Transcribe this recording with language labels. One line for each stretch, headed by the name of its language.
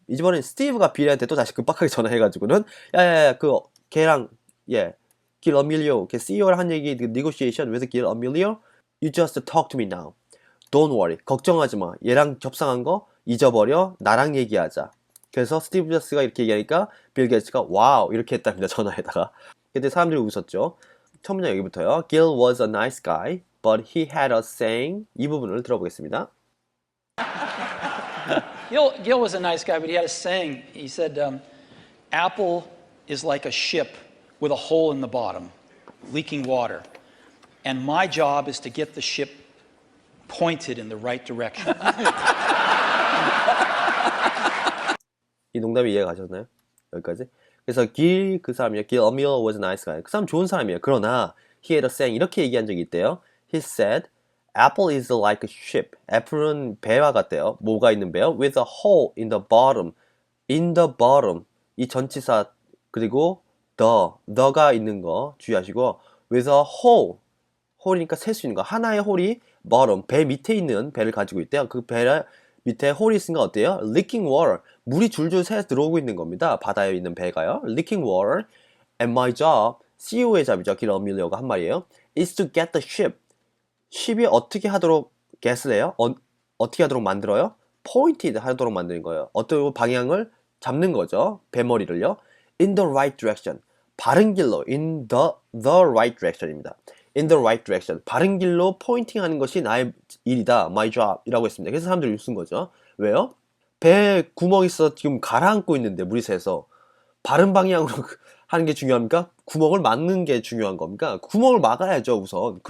Korean: 이번엔 스티브가 빌한테 또 다시 급박하게 전화해가지고는 야야야 걔랑
English: Gil Amelio, CEO랑
Korean: 한 얘기,
English: negotiation with Gil Amelio, you just talk to me now. Don't worry,
Korean: 걱정하지 마. 얘랑 협상한 거 잊어버려. 나랑 얘기하자. 그래서 스티브 잡스가 이렇게 얘기하니까 빌 게이츠가 와우 이렇게 했답니다. 전화에다가. 근데 사람들이 웃었죠. 첫 문장 여기부터요.
English: Gil was a nice guy, but he had a saying.
Korean: 이 부분을 들어보겠습니다.
English: Gil was a nice guy, but he had a saying. He said, Apple is like a ship with a hole in the bottom, leaking water. And my job is to get the ship pointed in the right direction.
Korean: 이 농담이 이해가 가셨나요? 여기까지? 그래서 그 사람이요.
English: Gil Amelio was a nice guy.
Korean: 그 사람 좋은 사람이에요. 그러나
English: he had a saying
Korean: 이렇게 얘기한 적이 있대요.
English: He said, Apple is like a ship.
Korean: 애플은 배와 같대요. 뭐가 있는 배요?
English: With a hole in the bottom. In the bottom.
Korean: 이 전치사 그리고 the가 있는 거 주의하시고
English: with a hole.
Korean: 홀이니까 셀 수 있는 거. 하나의 홀이 bottom. 배 밑에 있는 배를 가지고 있대요. 그 배 밑에 홀이 있으니까 어때요?
English: Leaking water.
Korean: 물이 줄줄 새 들어오고 있는 겁니다. 바다에 있는 배가요.
English: Leaking water. And my job.
Korean: CEO의 잡이죠. 길 어밀리오가 한 말이에요.
English: Is to get the ship.
Korean: ship이 어떻게 하도록 get을 해요? 어떻게 하도록 만들어요? Pointed 하도록 만드는 거예요. 어떤 방향을 잡는 거죠. 배머리를요.
English: In the right direction.
Korean: 바른 길로.
English: In the right direction입니다. In the right direction.
Korean: 바른 길로 포인팅 하는 것이 나의 일이다.
English: My job.
Korean: 이라고 했습니다. 그래서 사람들이 웃은 거죠. 왜요? 배에 구멍이 있어 지금 가라앉고 있는데 물이 새서 바른 방향으로 하는 게 중요합니까? 구멍을 막는 게 중요한 겁니까? 구멍을 막아야죠 우선.